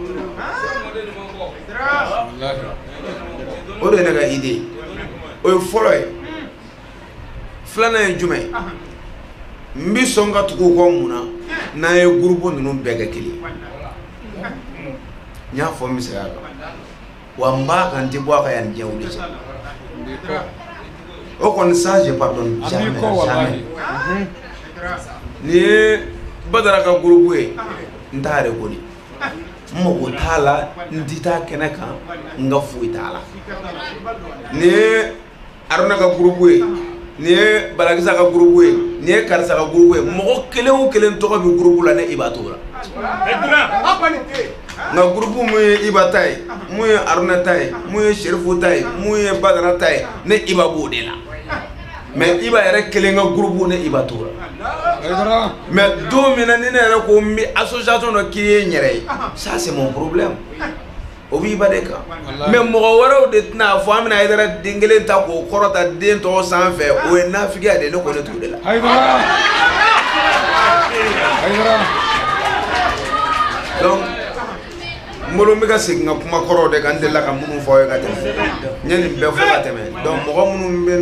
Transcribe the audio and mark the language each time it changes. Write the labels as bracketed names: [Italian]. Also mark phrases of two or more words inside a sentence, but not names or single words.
[Bambara] o de ye ne ka idée o ye fɔlɔ ye filanan ye jumɛn n bɛ sɔn ka tugu kɔ mun na n'an ye groupe ninnu bɛɛ kɛ kelen n y'a fɔ n bɛ segin a kan wa n b'a kan n tɛ bɔ a kan yan diɲɛ wuli cɛ o kɔni [French] ça je pardonne jamais jamais [Bambara] nin ye Badara ka groupe ye n t'a reconnue n mago t'a la n tɛ taa kɛnɛ kan n ka foyi t'a la nin ye Haruna ka groupe ye nin ye Balakisa ka groupe ye nin ye karisa ka groupe ye mɔgɔ kelen o kelen tɔgɔ bɛ groupe la ne Iba t'o la nka groupe mun ye Iba ta ye mun ye Haruna ta ye mun ye Sherifu ta ye mun ye Badara ta ye ne Iba b'o de la mais Iba yɛrɛ kelen ka groupe ne Iba t'o la mais don min na ni ne yɛrɛ ko n bɛ association dɔ créer n yɛrɛ ye [French] ça c'est mon problème [Bambara] o b'i ba de kan mais mɔgɔ wɛrɛw de tɛna fɔ an bɛna Haidara den kelen ta k'o kɔrɔta den tɔgɔ sanfɛ o ye nafigiya de ne ko ne t'o de la donc n bolo n bɛ ka segin ka kuma kɔrɔw de kan n delila ka minnu fɔ aw ye ka tɛmɛ n ye nin bɛɛ fɔ ka tɛmɛ donc mɔgɔ minnu bɛ n